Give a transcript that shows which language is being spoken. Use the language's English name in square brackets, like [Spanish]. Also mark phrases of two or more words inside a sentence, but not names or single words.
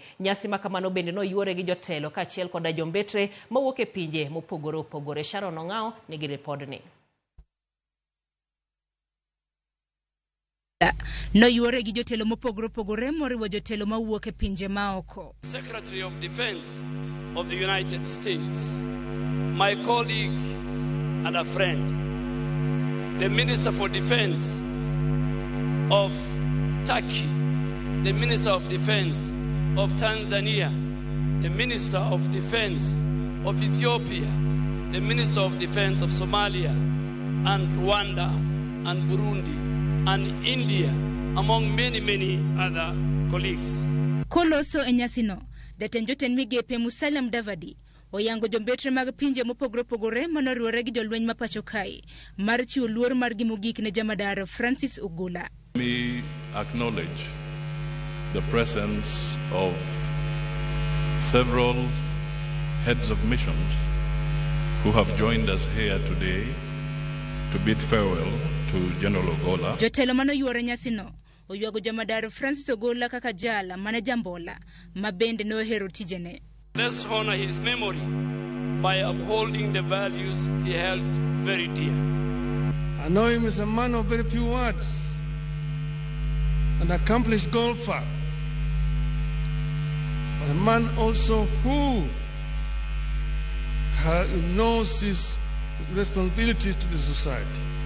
[Luo (Kenya and Tanzania)] Nyasi makamano bende noyuore gi jotelo kaachiel koda jombetre mawuok e pinje mopogore opogore. Sharon Ong'ao nigi ripodni. Noyuore gi jotelo mopogore opogore moriwo jotelo mawuok e pinje maoko. [English] Secretary of Defense of the United States, my colleague and a friend, the Minister for Defense of Turkey, the Minister of Defense of Tanzania, the Minister of Defense of Ethiopia, the Minister of Defense of Somalia and Rwanda and Burundi and India, among many other colleagues. [Luo (Kenya and Tanzania)] Koloso enyasino, datenjoten migepe Musalia Mudavadi, oyango jombetre mag pinje mopogore opogore manoriwore gi jolweny ma pacho kae mar chiwo luor mar gimogik ne jamadar Francis Ogolla. [English] We acknowledge the presence of several heads of missions who have joined us here today to bid farewell to General Ogolla. [Luo (Kenya and Tanzania)] Jotelo manoyuore nyasino oywago jamadar Francis Ogolla kaka jala mane jambola mabende no ohero tijene. [English] Let's honor his memory by upholding the values he held very dear. I know him as a man of very few words, an accomplished golfer, but a man also who knows his responsibilities to the society.